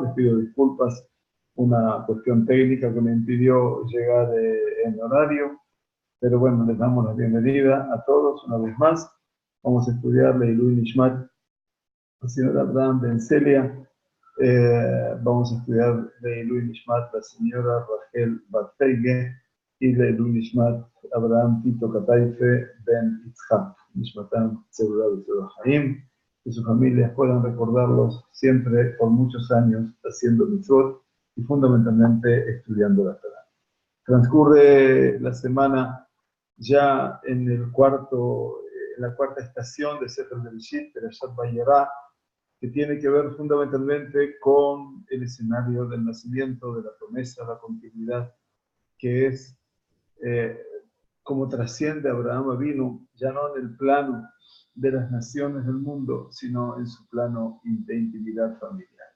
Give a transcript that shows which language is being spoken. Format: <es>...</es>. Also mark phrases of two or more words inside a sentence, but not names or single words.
<es>Les pido disculpas, una cuestión técnica que me impidió llegar en horario, pero bueno, les damos la bienvenida a todos una vez más. Vamos a estudiar</es> <he>לעילוי נשמת,</he> <es>la señora Abraham Ben Celia. Vamos a estudiar</es> <he>לעילוי נשמת,</he> <es>la señora Rachel Batfeige, y</es> <he>לעילוי נשמת,</he> <es>Abraham Tito Kataife Ben Itzhak,</es> <he>נשמתם צרורה בצרור החיים,</he> <es>que sus familias puedan recordarlos siempre por muchos años haciendo mitzvot y fundamentalmente estudiando la Torah. Transcurre la semana ya en la cuarta estación de Sefer Bereshit, Perashat Vayera, que tiene que ver fundamentalmente con el escenario del nacimiento, de la promesa, la continuidad, que es eh, como trasciende Abraham Avinu, ya no en el plano de las naciones del mundo, sino en su plano de intimidad familiar.</es>